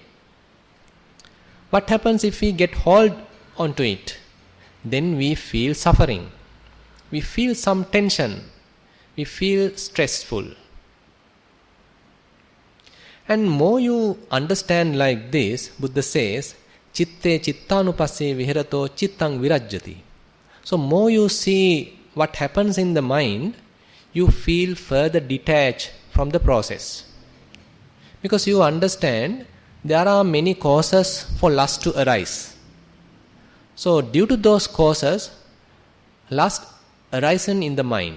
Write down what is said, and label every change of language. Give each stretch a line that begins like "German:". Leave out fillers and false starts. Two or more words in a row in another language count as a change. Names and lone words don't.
English: What happens if we get hold onto it? Then we feel suffering. We feel some tension. We feel stressful. And more you understand like this, Buddha says,
Pali: Chitte chittanupasse viharato chittang virajjati.
English: So more you see what happens in the mind, you feel further detached from the process. Because you understand there are many causes for lust to arise. So due to those causes, lust arisen in the mind.